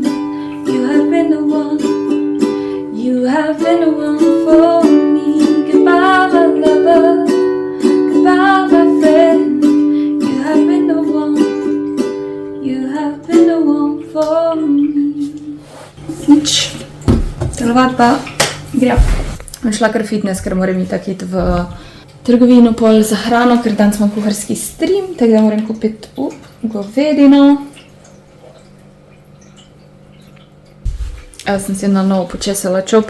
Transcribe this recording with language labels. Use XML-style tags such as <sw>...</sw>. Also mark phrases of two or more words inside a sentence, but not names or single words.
<en>You have been the one. You have been the one for me. Goodbye, my lover. Goodbye, my friend. You have been the one. You have been the one for me.</en> <sl>Nič. Telovadba gre. Bom šla kar fitness, ker moram itak iti v trgovino pol za hrano, ker danes imam kuharski stream, tako da moram kupiti govedino. Jaz sem si na novo počesala čop.</sl>